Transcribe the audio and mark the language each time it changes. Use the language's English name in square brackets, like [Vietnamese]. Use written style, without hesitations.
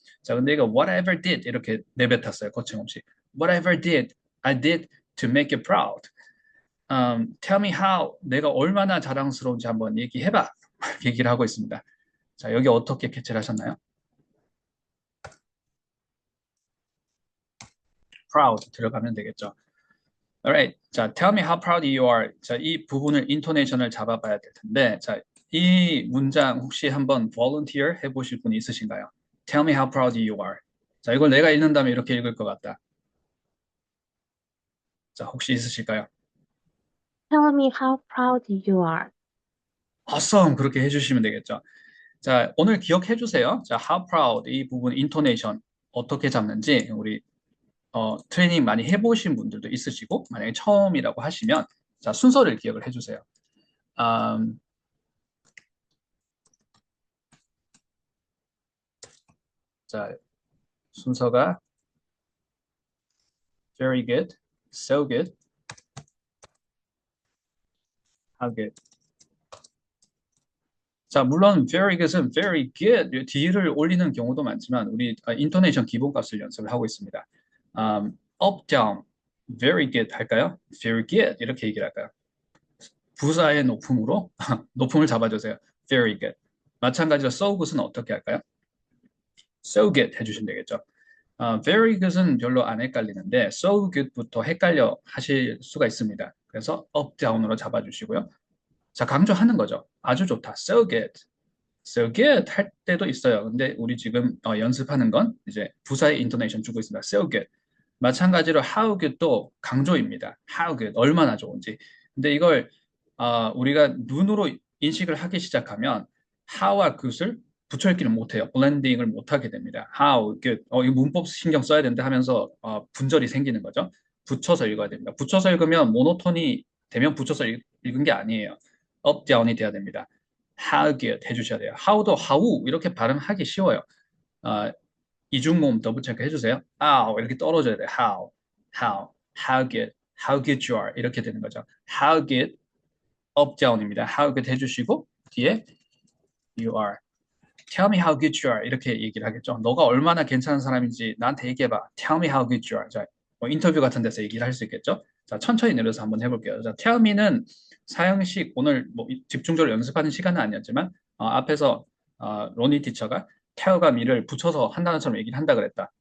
[Korean] 자 근데 이거 whatever did 이렇게 내뱉었어요. 거침없이 [English] whatever did I did to make you proud. Tell me how [Korean] 내가 얼마나 자랑스러운지 한번 얘기해봐. 얘기를 하고 있습니다. 자, 여기 어떻게 캐치를 하셨나요? proud 들어가면 되겠죠. [English] Alright. 자, tell me how proud you are. [Korean] 자, 이 부분을 인토네이션을 잡아봐야 될 텐데, 자, 이 문장 혹시 한번 volunteer 해보실 분이 있으신가요? [English] Tell me how proud you are. [Korean] 자, 이걸 내가 읽는다면 이렇게 읽을 것 같다. 자, 혹시 있으실까요? [English] Tell me how proud you are. Awesome. [Korean] 그렇게 해주시면 되겠죠. 자, 오늘 기억해 주세요. 자, how proud 이 부분 인토네이션 어떻게 잡는지 우리 트레이닝 많이 해보신 분들도 있으시고 만약에 처음이라고 하시면 자, 순서를 기억을 해주세요. [English] 음, 자, 순서가 very good, so good, how good. [Korean] 자, 물론 very good은 very good 뒤를 올리는 경우도 많지만 우리 인토네이션 기본값을 연습을 하고 있습니다. [English] up, down, very good 할까요? [Korean] very good 이렇게 얘기를 할까요? 부사의 높음으로 높음을 잡아주세요. [English] very good. [Korean] 마찬가지로 so good은 어떻게 할까요? so good 해주시면 되겠죠. very good은 별로 안 헷갈리는데 so good부터 헷갈려 하실 수가 있습니다. 그래서 up, down으로 잡아주시고요. 자, 강조하는 거죠. 아주 좋다. so good. so good 할 때도 있어요. 근데 우리 지금 연습하는 건 이제 부사의 인토네이션 주고 있습니다. [English] so good. [Korean] 마찬가지로 [English] how good [Korean] 도 강조입니다. how good, 얼마나 좋은지. 근데 이걸 우리가 눈으로 인식을 하기 시작하면 how와 good을 붙여읽기를 못해요. 블렌딩을 못하게 됩니다. how good, 이 문법 신경 써야 된다 하면서 분절이 생기는 거죠. 붙여서 읽어야 됩니다. 붙여서 읽으면 모노톤이 되면 붙여서 읽은 게 아니에요. up, down이 돼야 됩니다. [English] how good [Korean] 해주셔야 돼요. how도 how 이렇게 발음하기 쉬워요. 어, 이중모음 더블 체크 해주세요. how 이렇게 떨어져야 돼요. [English] how good, how good you are [Korean] 이렇게 되는 거죠. [English] how good, up down입니다. how good [Korean] 해주시고 뒤에 [English] you are. Tell me how good you are [Korean] 이렇게 얘기를 하겠죠. 너가 얼마나 괜찮은 사람인지 나한테 얘기해봐. [English] Tell me how good you are. [Korean] 자, 인터뷰 같은 데서 얘기를 할 수 있겠죠. 자, 천천히 내려서 한번 해볼게요. 자, Tell me는 사형식 오늘 뭐 집중적으로 연습하는 시간은 아니었지만 앞에서 로니 티처가 tell과 me를 붙여서 한 단어처럼 얘기를 한다 그랬다.